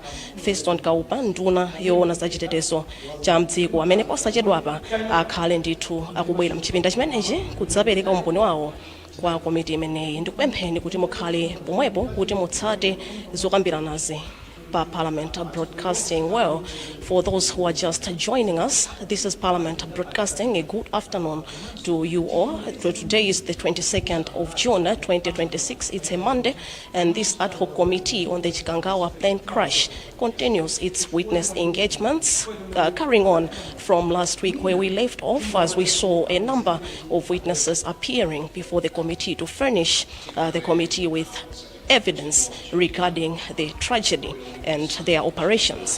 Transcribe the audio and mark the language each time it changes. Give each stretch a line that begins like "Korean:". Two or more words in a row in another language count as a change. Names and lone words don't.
Nyanja: Kaupa, nduna yoona za chitetezo cha mdziko, amene posachedwapa akhale ndithu akubwera mchipinda chimenechi kudzapereka umboni wawo kwa komiti imeneyi. Ndikupempheni kuti mukhale pomwepo kuti mutsate zokambiranazi pa Parliament Broadcasting.
English: Well, for those who are just joining us, this is Parliament Broadcasting. A good afternoon to you all. Today is the 22nd of June 2026. It's a Monday, and this ad hoc committee on the Chikangawa plane crash continues its witness engagements, carrying on from last week where we left off, as we saw a number of witnesses appearing before the committee to furnish the committee with evidence regarding the tragedy and their operations.